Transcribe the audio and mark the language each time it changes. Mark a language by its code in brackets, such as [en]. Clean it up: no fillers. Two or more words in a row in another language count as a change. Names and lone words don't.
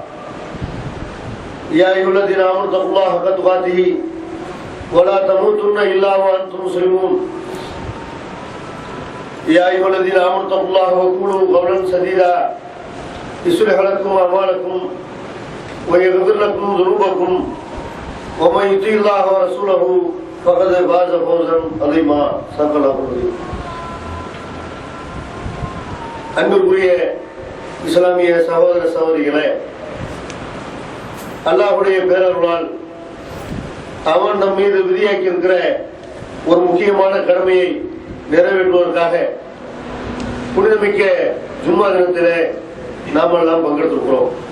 [ar] يا ايها الذين امنوا اتقوا الله حق تقاته ولا تموتن الا وانتم مسلمون يا ايها الذين امنوا اتقوا الله وقولوا قولا سديدا يصلح لكم اعمالكم ويغفر لكم ذنوبكم ومن يطع الله ورسوله فقد فاز فوزا عظيما صدق الله العظيم. [ta] அன்புக்குரிய இஸ்லாமிய சகோதர சகோதரிகளே, அல்லாஹ்வுடைய பேரருளால் அவன் நம் மீது விதியாக்கி இருக்கிற ஒரு முக்கியமான கடமையை நிறைவேற்றுவதற்காக புனிதமிக்க ஜும்மா தினத்திலே நாம் எல்லாம் பங்கெடுத்திருக்கிறோம்.